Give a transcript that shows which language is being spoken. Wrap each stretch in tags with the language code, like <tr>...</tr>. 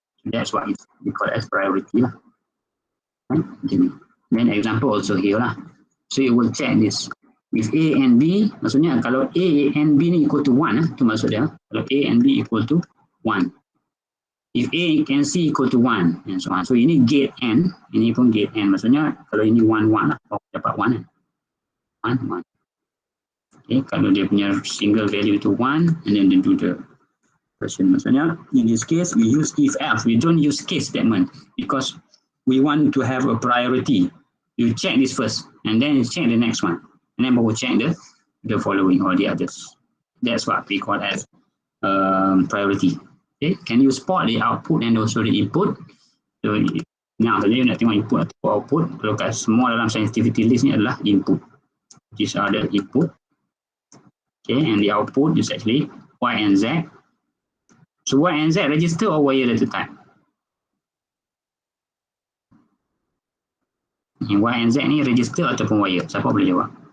<en>That's what we call as priority lah. Right? Then example also here lah. So you will check this. If A and B,</en> <ms>maksudnya kalau</ms> <en>A and B ni equal to 1,</en> <ms>itu maksud dia.</ms> <en>Kalau A and B equal to 1. If A and C equal to 1, and so on.</en> <ms>So ini gate N, ini pun gate N. Maksudnya kalau ini 1, 1 lah, dapat 1 kan.</ms> <en>1, 1. Okay,</en> <ms>kalau dia punya</ms> <en>single value to 1, and then they do the version. Maksudnya, in this case, we use if else. We don't use case statement because we want to have a priority. You check this first, and then you check the next one. And then we'll check the following or the others. That's what we call as priority. Okay, can you spot the output and also the input? So now,</en> <ms>tadi nak tengok input atau output. Kalau kat semua dalam sensitivity list ni adalah input.</ms> <en>These are the input. Okay, and the output is actually Y and Z. So Y and Z register or wire data type?</en> <ms>Y and Z ni register ataupun wire? Siapa boleh jawab?</ms>